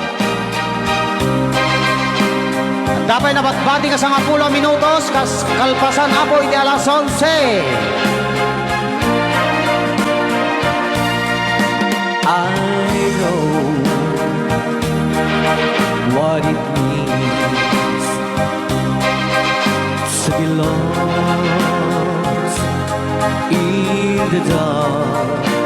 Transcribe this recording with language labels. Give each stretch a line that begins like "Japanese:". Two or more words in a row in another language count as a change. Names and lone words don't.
Iloko: Dapat nabatbati ka sa 10 minutos kas kalpasan apo iti alas 11.
English: I know what it means to be lost in the dark.